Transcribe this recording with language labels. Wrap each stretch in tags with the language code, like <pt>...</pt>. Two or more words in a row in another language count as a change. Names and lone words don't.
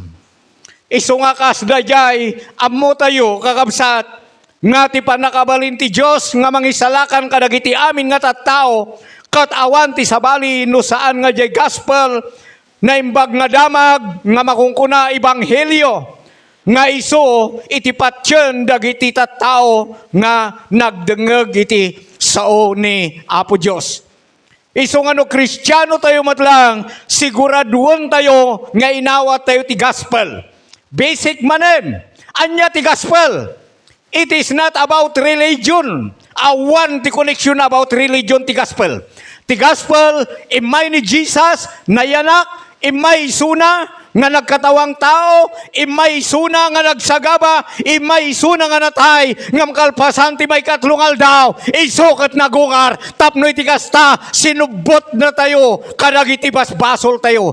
<ilo>Isu nga kasdayay, ammo tayo kakabsat, nga ti panakabalin ti Diyos nga mangisalakan kadagiti amin nga tattao, kat awan ti sabali no saan nga jay gospel, na imbag nga damag, nga makungkuna ibanghelyo, nga iso iti patyen dagiti tattao nga nagdengeg iti sao ni Apo Diyos. Iso nga no Kristiyano tayo matlang, siguraduan tayo nga inawat tayo ti gospel. Basic manen, anya ti gospel.</ilo> <en>It is not about religion.</en> <ilo>Awan ti</ilo> <en>connection about religion</en> <ilo>ti gospel. Ti gospel, imay ni Jesus, nayanak, imay suna, nga nagkatawang tao, imay suna nga nagsagaba, imay suna nga natay, nga makalpasan ti may katlungal daw, isukat nagungar, tapno iti kasta, sinubot na tayo, kadagiti basbasol tayo.</ilo>